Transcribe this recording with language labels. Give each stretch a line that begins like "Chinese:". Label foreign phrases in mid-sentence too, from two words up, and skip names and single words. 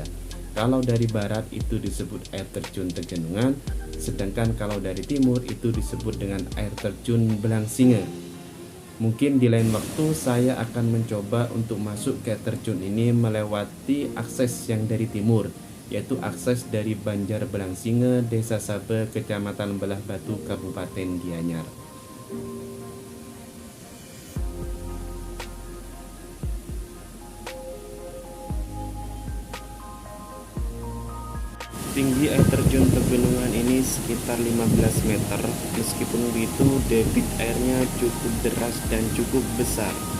Indonesian: Kalau dari barat itu disebut air terjun Tegenungan, sedangkan kalau dari timur itu disebut dengan air terjun Belangsinga. Mungkin di lain waktu saya akan mencoba untuk masuk ke air terjun ini melewati akses yang dari timur, yaitu akses dari Banjar Belangsinga, Desa Sabe, Kecamatan Belah Batu, Kabupaten Gianyar. Tinggi air terjun Pegunungan ini sekitar 15 meter. Meskipun begitu, debit airnya cukup deras dan cukup besar.